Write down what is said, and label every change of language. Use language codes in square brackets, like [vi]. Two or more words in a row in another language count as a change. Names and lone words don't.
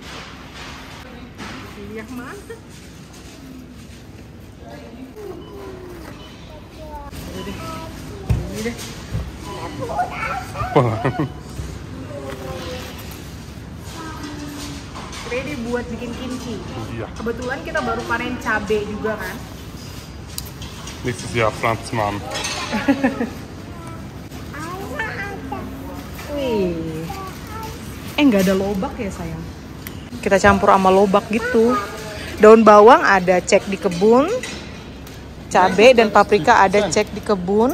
[id] Pilih yang mana? Ini deh. Ready buat bikin kimchi. Iya. Kebetulan kita baru panen cabai juga kan. [de] Nächstes Jahr pflanzt man. [id] Wih. Nggak ada lobak ya sayang. Kita campur sama lobak gitu. Daun bawang ada cek di kebun. Cabai dan paprika ada cek di kebun.